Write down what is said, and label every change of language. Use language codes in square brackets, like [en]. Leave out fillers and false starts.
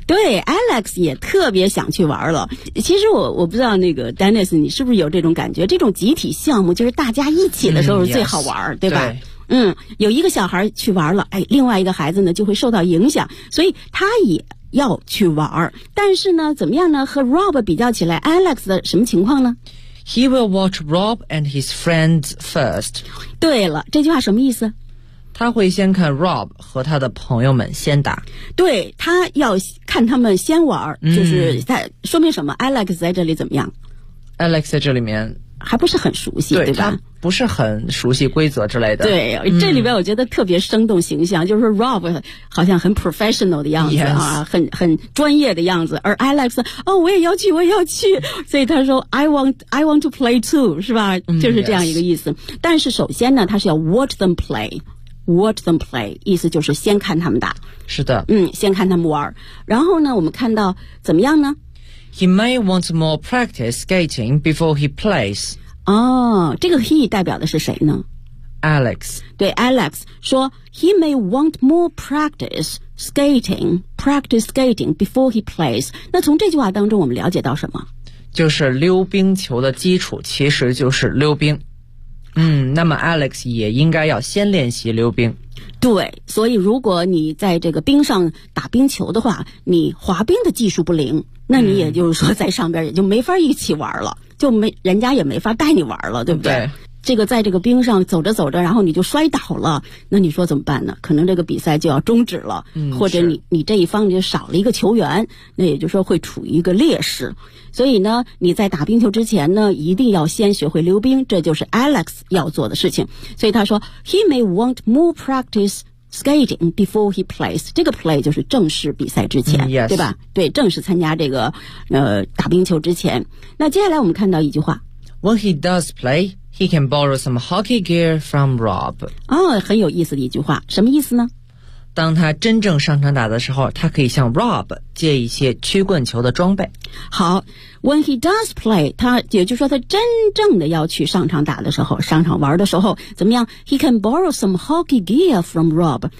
[zh] 对， Alex 也特别想去玩了。其实我不知道那个 Dennis 你是不是有这种感觉，这种集体项目就是大家一起的时候是最好玩、对吧？对，有一个小孩去玩了，哎，另外一个孩子呢就会受到影响，所以他也要去玩。但是呢怎么样呢，和 Rob 比较起来， Alex 的什么情况呢？ [en] He will watch Rob and his friends first. [zh] 对了，这句话什么意思？他会先看 Rob 和他的朋友们先打。对，他要看他们先玩，就是在说明什么？ Alex 在这里怎么样？ Alex 在这里面还不是很熟悉，对吧？不是很熟悉规则之类的。对，这里边我觉得特别生动形象，就是 Rob 好像很 professional 的样子啊， [en] yes. [zh] 很专业的样子。而 Alex 哦，我也要去，所以他说 [en] I want to play too， [zh] 是吧？就是这样一个意思。 [en] Yes. [zh] 但是首先呢，他是要 [en] watch them play， [zh] 意思就是先看他们打。是的。先看他们玩。然后呢，我们看到怎么样呢？ [en] He may want more practice skating before he plays. [zh] 哦，这个 he 代表的是谁呢？ [en] Alex. 对， Alex 说 he may want more practice skating before he plays. [zh] 那从这句话当中我们了解到什么？就是溜冰球的基础其实就是溜冰。那么 Alex 也应该要先练习溜冰。对，所以如果你在这个冰上打冰球的话，你滑冰的技术不灵，那你也就是说在上边也就没法一起玩了，就没人家也没法带你玩了，对不对？这个在这个冰上走着走着，然后你就摔倒了，那你说怎么办呢？可能这个比赛就要终止了，或者你这一方就少了一个球员，那也就是说会处于一个劣势。所以呢，你在打冰球之前呢，一定要先学会溜冰，这就是 Alex 要做的事情。所以他说 [en] ，He may want more practice skating before he plays. [zh] 这个 play 就是正式比赛之前， [en] yes. [zh] 对吧？对，正式参加这个打冰球之前。那接下来我们看到一句话 [en] ，When he does play. He can borrow some hockey gear from Rob. [zh] 哦，很有意思的一句话，什么意思呢？当他真正上场打的时候，他可以向 Rob 借一些曲棍球的装备。好 ， [en] When he does play， [zh] 他也就是说他真正的要去上场打的时候，上场玩的时候，怎么样 ？ [en] He can borrow some hockey gear from Rob.